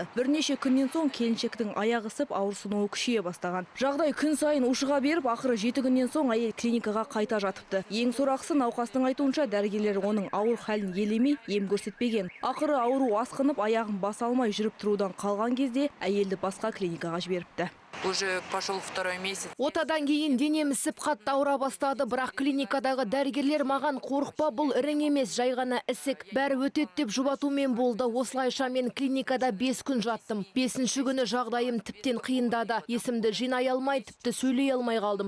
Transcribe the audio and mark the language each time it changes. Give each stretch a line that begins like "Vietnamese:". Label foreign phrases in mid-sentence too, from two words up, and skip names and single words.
Kazakh: Бірнеше күннен соң келіншектің аяғы ісіп, ауырсынуы күшейе бастаған. Жағдай күн сайын ушыға беріп, ақыры 7 күннен соң әйел клиникаға қайта жатыпты. Ең сорақысы, науқастың айтуынша дәрігерлер оның ауыр халін елемей, ем көрсетпеген. Ақыры ауру асқынып, аяғын баса алмай жүріп тұрудан қалған кезде әйелді басқа клиникаға жіберіпті.
Russian: Уже пошел второй месяц.
Kazakh: Отадан кейін денем ісіп қатты ауыра бастады, бірақ клиникадағы дәрігерлер маған қорықпа, бұл ірің емес, жай ғана ісік. Бәрі өтеді деп жұбатумен болды. Осылайша мен клиникада 5 күн жаттым. 5-ші күні жағдайым тіптен қиындады. Есімді жинай алмай, тіпті сөйлей алмай қалдым.